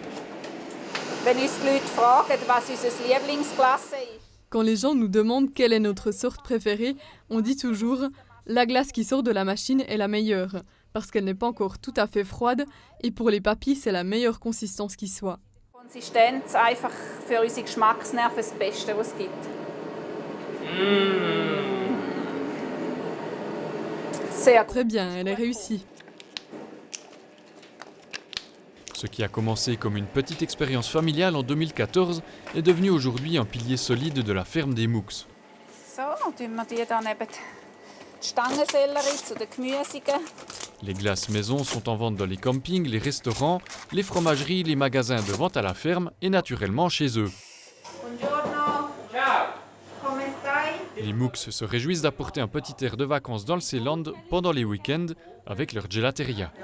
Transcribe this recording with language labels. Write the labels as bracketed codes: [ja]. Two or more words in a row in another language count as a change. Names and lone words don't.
[fr] Quand les gens nous demandent quelle est notre sorte préférée, on dit toujours « la glace qui sort de la machine est la meilleure » parce qu'elle n'est pas encore tout à fait froide et pour les papilles, c'est la meilleure consistance qui soit. [de] Konsistenz einfach für unsere Geschmacksnerven das Beste, was es gibt. [fr] Très bien, elle est réussie. Ce qui a commencé comme une petite expérience familiale en 2014 est devenu aujourd'hui un pilier solide de la ferme des Mux. [de] So, tun wir die dann eben die Stangensellerie zu den Gemüsigen. [fr] Les glaces maison sont en vente dans les campings, les restaurants, les fromageries, les magasins de vente à la ferme et naturellement chez eux. [it] Buongiorno. Ciao. Come stai? [fr] Les MOOCs se réjouissent d'apporter un petit air de vacances dans le Seeland pendant les week-ends avec leur gelateria.